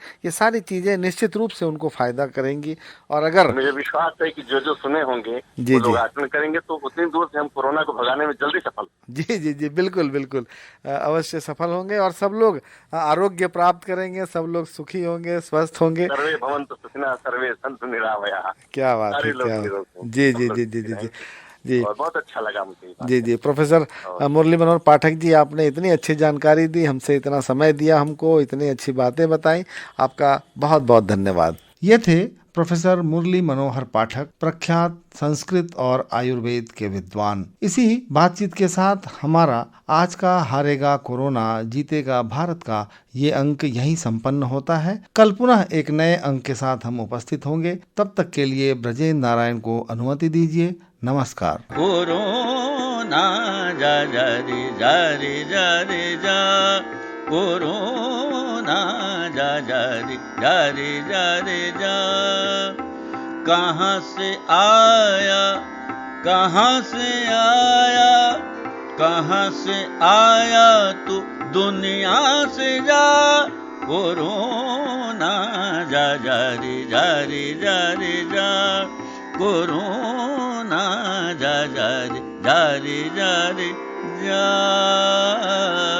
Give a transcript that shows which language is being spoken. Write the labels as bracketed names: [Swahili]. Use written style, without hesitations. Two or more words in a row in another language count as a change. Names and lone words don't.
[Hindi] ये सारी चीजें निश्चित रूप से उनको फायदा करेंगी। और अगर मुझे विश्वास है कि जो जो सुने होंगे जी वो लोग जी आचरण करेंगे तो उतनी दूर से हम कोरोना को भगाने में जल्दी सफल। जी जी जी बिल्कुल बिल्कुल अवश्य सफल होंगे और सब लोग आरोग्य प्राप्त करेंगे, सब लोग सुखी होंगे, स्वस्थ होंगे। [Sanskrit] सर्वे भवन्तु सुखिनः, सर्वे सन्तु निरामयाः। [Hindi] क्या बात है, सारे लोग क्या निरोग बात। हों, जी सब जी लोग जी जी सुखी जी जी रहेंगे। जी और बहुत अच्छा लगा मुझे ये बात। जी जी प्रोफेसर मुरली मनोहर पाठक जी, आपने इतनी अच्छी जानकारी दी, हमसे इतना समय दिया, हमको इतनी अच्छी बातें बताई, आपका बहुत बहुत धन्यवाद। ये थे प्रोफेसर मुरली मनोहर पाठक, प्रख्यात संस्कृत और आयुर्वेद के विद्वान। इसी बातचीत के साथ हमारा आज का हारेगा कोरोना जीतेगा भारत का ये अंक यहीं संपन्न होता है। कल पुनः एक नए अंक के साथ हम उपस्थित होंगे। तब तक के लिए ब्रजेंद्र नारायण को अनुमति दीजिए। नमस्कार। कोरोना जा जा रे जा रे जा रे जा, कोरोना जा जा रे जा रे जा रे जा। कहाँ से आया, कहाँ से आया, कहाँ से आया तू दुनिया से जा। कोरोना जा जा रे जा रे जा रे जा, कोरोना जा जा रे जा रे जा रे जा।